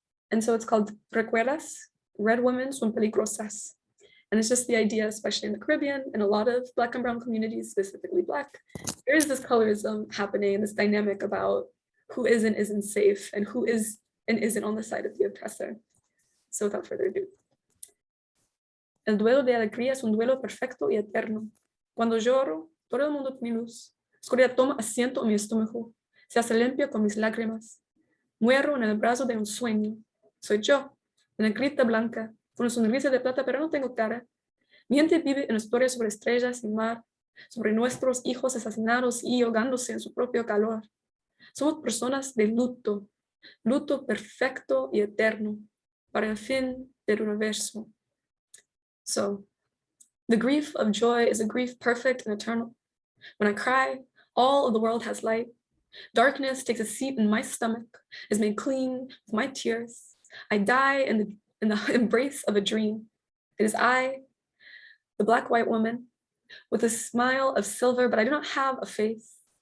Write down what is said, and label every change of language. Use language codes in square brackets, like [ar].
[en] And so it's called Recuerdas, Red Women Son Peligrosas. And it's just the idea, especially in the Caribbean and a lot of Black and brown communities, specifically Black, there is this colorism happening, this dynamic about who is and isn't safe and who is and isn't on the side of the oppressor. So without further ado. [es] El duelo de alegría es un duelo perfecto y eterno. Cuando lloro, todo el mundo mi luz. Oscuridad toma asiento en mi estómago. Se hace limpio con mis lágrimas. Muero en el brazo de un sueño. Soy yo, una negrita blanca, con una sonrisa de plata, pero no tengo cara. Mi gente vive en historias sobre estrellas y mar, sobre nuestros hijos asesinados y ahogándose en su propio calor. Somos personas de luto, luto perfecto y eterno, para el fin del universo. [en] So, the grief of joy is a grief perfect and eternal. When I cry, all of the world has light. Darkness takes a seat in my stomach, is made clean with my tears. I die in the embrace of a dream. It is I, the Black white woman, with a smile of silver, but I do not have a face.